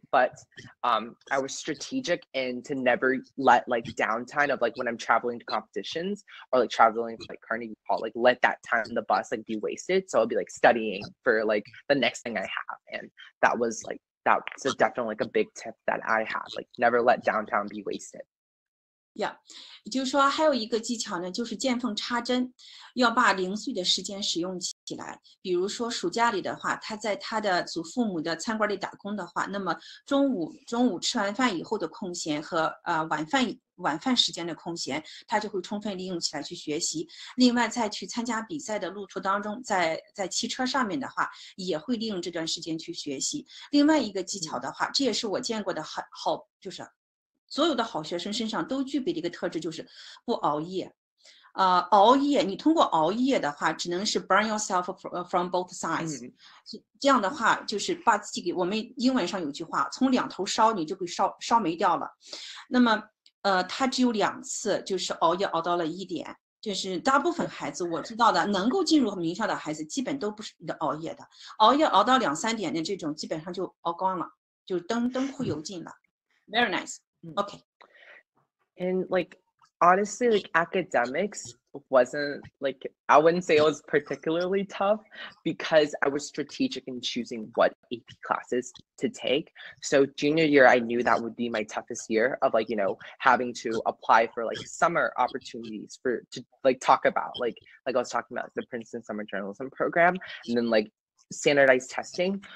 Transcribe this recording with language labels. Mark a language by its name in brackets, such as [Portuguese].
[English] But I was strategic and to never let like downtime of like when I'm traveling to competitions or like traveling to like Carnegie Hall, like let that time on the bus like be wasted. So I'll be like studying for like the next thing I have, and that was like that's definitely like a big tip that I have, like never let downtime be wasted. [Chinese] Yeah， 也就是说还有一个技巧呢，就是见缝插针，要把零碎的时间使用起来。比如说暑假里的话，他在他的祖父母的餐馆里打工的话，那么中午吃完饭以后的空闲和晚饭时间的空闲，他就会充分利用起来去学习。另外，在去参加比赛的路途当中，在汽车上面的话，也会利用这段时间去学习。另外一个技巧的话，这也是我见过的好，就是所有的好学生身上都具备的一个特质，就是不熬夜。熬夜，你通过熬夜的话，只能是 [English] burn yourself from both sides。 [Chinese] 这样的话，就是把自己给我们英文上有句话，从两头烧，你就会烧没掉了。那么，他只有2次，就是熬夜熬到了1点。就是大部分孩子我知道的，能够进入名校的孩子，基本都不是熬夜的。熬夜熬到2、3点的这种，基本上就熬光了，就灯枯油尽了。 [English] Very nice. Okay. And like honestly, like academics wasn't like, I wouldn't say it was particularly tough because I was strategic in choosing what AP classes to take. So junior year, I knew that would be my toughest year of like, you know, having to apply for like summer opportunities to like talk about like I was talking about the Princeton Summer Journalism Program, and then like standardized testing.